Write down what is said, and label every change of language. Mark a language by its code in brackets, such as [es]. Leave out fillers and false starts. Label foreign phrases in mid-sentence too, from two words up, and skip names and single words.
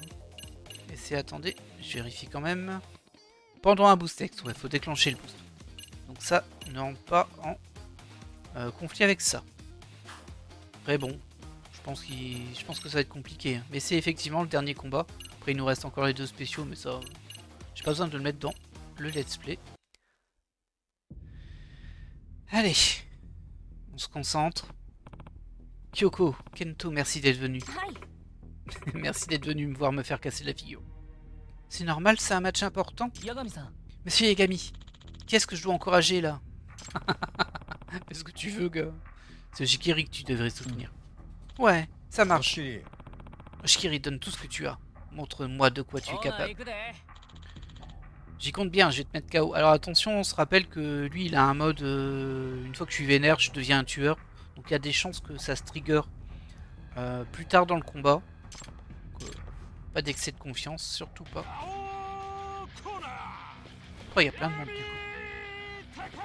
[fr] Et c'est, attendez, je vérifie quand même. Pendant un boost X, ouais, faut déclencher le boost. Donc ça ne rentre pas en conflit avec ça. Après bon, je pense que ça va être compliqué. Hein. Mais c'est effectivement le dernier combat. Après il nous reste encore les 2 spéciaux, mais ça, j'ai pas besoin de le mettre dans le [en] let's play. [fr] Allez, on se concentre. Kyoko, Kento, merci d'être venu. [ja] はい [fr] Merci d'être venu me voir me faire casser la figure. C'est normal, c'est un match important. [ja] 八神さん [fr] Monsieur Yagami, qu'est-ce que je dois encourager là? Fais ce que tu veux, gars. C'est Shikiri que tu devrais soutenir. Ouais, ça [ja] し [fr] marche. [ja] きり [fr] Shikiri, donne tout ce que tu as. Montre-moi de quoi tu es [ja] ほな [fr] capable. [ja] 行くで [fr] J'y compte bien, je vais te mettre KO. Alors attention, on se rappelle que lui, il a un mode... une fois que je suis vénère, je deviens un tueur. Donc il y a des chances que ça se trigger plus tard dans le combat. Donc, pas d'excès de confiance, surtout pas. Oh, il y a plein de monde du coup.